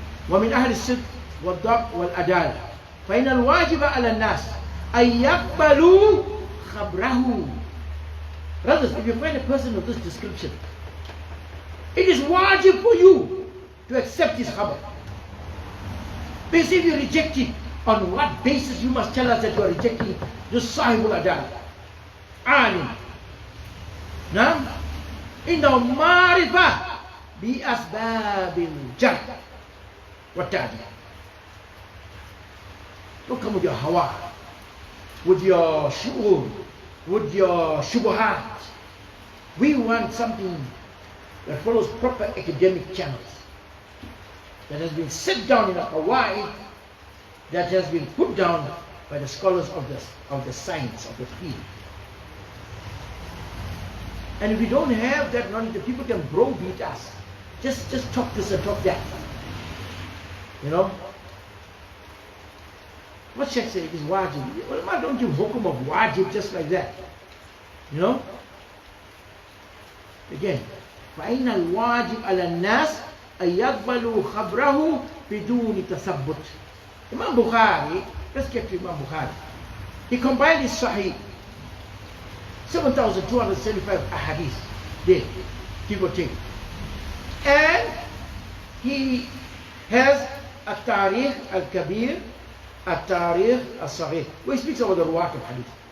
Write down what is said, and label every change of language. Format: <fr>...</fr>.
<ar>ومن أهل الصدق والضبط والعدالة فإن الواجب على الناس أن يقبلوا خبره.</ar> <en>Brothers, if you find a person of this description, it is wajib for you to accept his khabar. Because if you reject it, on what basis you must tell us that you are rejecting this sahibul adal? Anil. Now,</en> <ar>إنه معرفة بأسباب الجرح والتعديل.</ar> <en>Don't come with your hawa, with your shu'ur, with your shubuhat. We want something that follows proper academic channels, that has been set down in a qawaid, that has been put down by the scholars of the science, of the field. And if we don't have that knowledge, the people can browbeat us. Just talk this and talk that. You know? What Sheikh say? It is wajib. Well, I don't give hukum of wajib just like that. You know? Again,</en> <ar>فَإِنَّ الْوَاجِبْ عَلَى النَّاسِ أَن يَقْبَلُوا خَبْرَهُ بِدُونِ تَثَبُّتٍ.</ar> <en>Imam Bukhari, let's get to Imam Bukhari. He compiled his Sahih, 7,275 ahadith there, give or take. And he has At-Tarikh Al-Kabir, At-Tarikh Al-Saghir, where he speaks about the ruwat of hadith.</en>